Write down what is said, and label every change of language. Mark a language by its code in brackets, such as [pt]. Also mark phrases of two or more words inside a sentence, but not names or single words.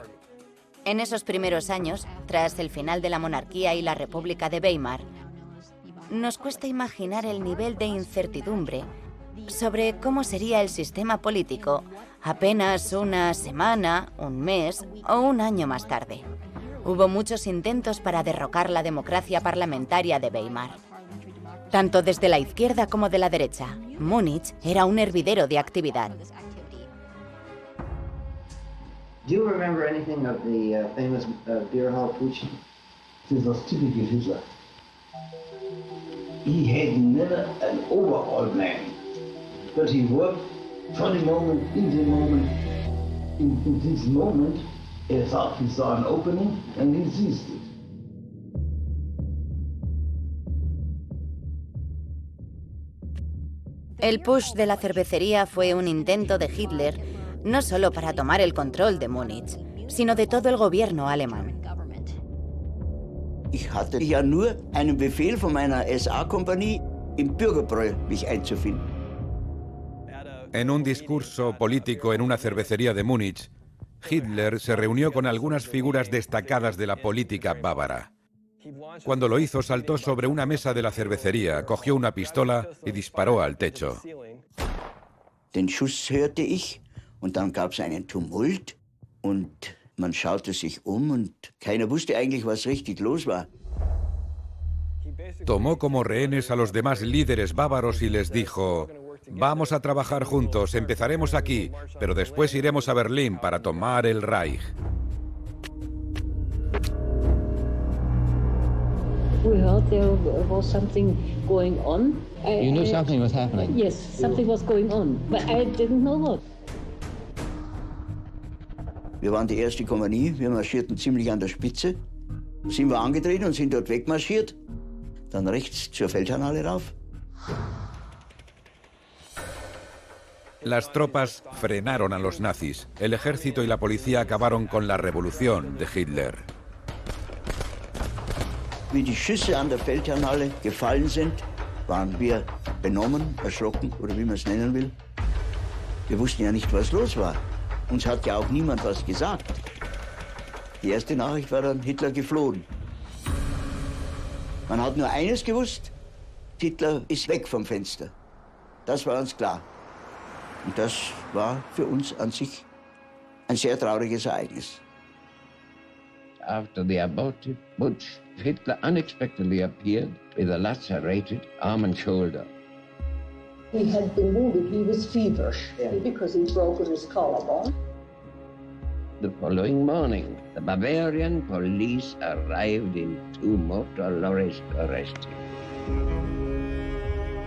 [es] En esos primeros años, tras el final de la monarquía y la República de Weimar, nos cuesta imaginar el nivel de incertidumbre sobre cómo sería el sistema político apenas una semana, un mes o un año más tarde. Hubo muchos intentos para derrocar la democracia parlamentaria de Weimar. Tanto desde la izquierda como de la derecha, Múnich era un hervidero de actividad. [en] Do you remember anything of the famous beer hall putsch? This was typical Hitler. He had never an overall plan, but he worked from the moment, in the moment. In this moment, he thought he saw an opening and he seized it. [es] El push de la cervecería fue un intento de Hitler no solo para tomar el control de Múnich, sino de todo el gobierno alemán. [de] Ich hatte ja nur einen Befehl von meiner SA-Kompanie, im Bürgerbräu mich einzufinden. [es] En un discurso político en una cervecería de Múnich, Hitler se reunió con algunas figuras destacadas de la política bávara. Cuando lo hizo, saltó sobre una mesa de la cervecería, cogió una pistola y disparó al techo. [de] Den Schuss hörte ich und dann gab es einen Tumult und man schaute sich und keiner wusste eigentlich, was richtig los war. [es] Tomó como rehenes a los demás líderes bávaros y les dijo: vamos a trabajar juntos, empezaremos aquí, pero después iremos a Berlín para tomar el Reich. [en] We heard there was something going on. You knew something was happening? Yes, something was going on, but I didn't know what. [de] Wir waren die erste Kompanie, wir marschierten ziemlich an der Spitze. Sind wir angetreten und sind dort wegmarschiert. Dann rechts zur Feldherrnhalle rauf. [es] Las tropas frenaron a los nazis. El ejército y la policía acabaron con la revolución de Hitler. [de] Wie die Schüsse an der Feldherrnhalle gefallen sind, waren wir benommen, erschrocken oder wie man es nennen will. Wir wussten ja nicht, was los war. Uns hat ja auch niemand was gesagt. Die erste Nachricht war dann, Hitler geflohen. Man hat nur eines gewusst, Hitler ist weg vom Fenster. Das war uns klar. Und das war für uns an sich ein sehr trauriges Ereignis. [en] After the aborted putsch, Hitler unexpectedly appeared with a lacerated arm and shoulder. He had been wounded, he was feverish because he broke his collarbone. The following morning, the Bavarian police arrived in 2 motor lorries to arrest him.